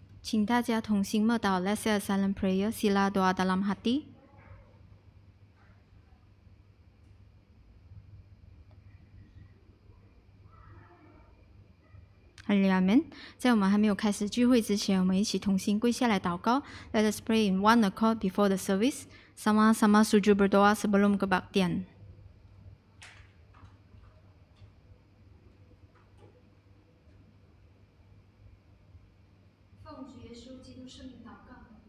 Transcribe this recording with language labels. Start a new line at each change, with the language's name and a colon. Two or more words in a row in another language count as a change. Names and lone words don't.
Chinese: 请大家同心默祷
English: Let's say a silent prayer.
Malay: Sila doa dalam hati.
English: Amen.
Chinese: 在我们还没有开始聚会之前，我们一起同心跪下来祷告。
English: Let us pray in one accord before the service.
Malay: Sama-sama sujud berdoa sebelum kebaktian.
Chinese: 奉主耶稣基督圣名祷告。